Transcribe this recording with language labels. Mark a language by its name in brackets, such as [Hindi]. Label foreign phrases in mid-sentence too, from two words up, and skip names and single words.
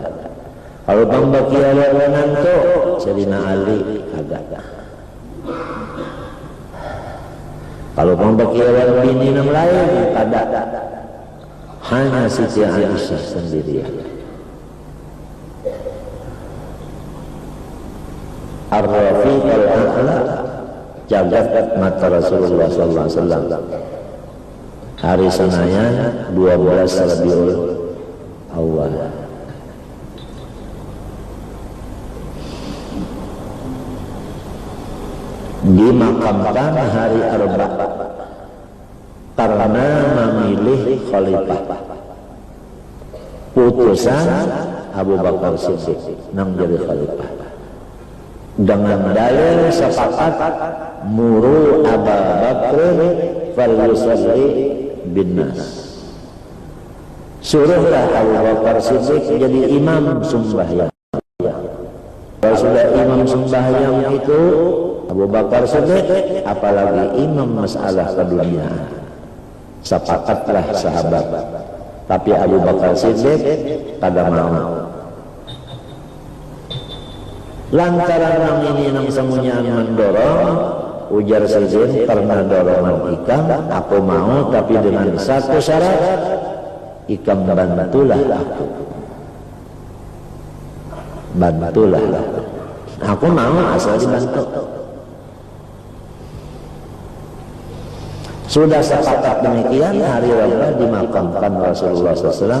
[Banjar] Kalau pang bakiawan menantu Sayyidina Ali kada. Kalau pang bakiawan bini yang lain kada. Hanya Siti Aisyah sendirian. [Arabic] الرفيق الأعلى [Banjar] jagat mata Rasulullah [Arabic] صلى الله عليه وسلم. [Banjar] Hari Senin 12 Rabiul Awal. Dimakamkan hari Arba karena memilih khalifah. Putusan Abu Bakar Siddiq nang jadi khalifah. [Arabic] Dengan dalil sepakat مروا أبا بكر فليصل بالناس. [Banjar] Suruhlah Abu Bakar Siddiq jadi imam sembahyang. Kalau sudah imam sembahyang itu Abu Bakar Siddiq, apalagi imam masalah keduniaan. Sepakatlah sahabat. Tapi Abu Bakar Siddiq kada mau. Lantaran nang ini nang semuanya mendorong, ujar Siddiq, karena dorongan ikam aku mau, tapi dengan satu syarat, ikam bantulah aku. Bantulah aku. Aku mau asal dibantu. Sudah sepakat demikian, hari Rabu dimakamkan Rasulullah SAW.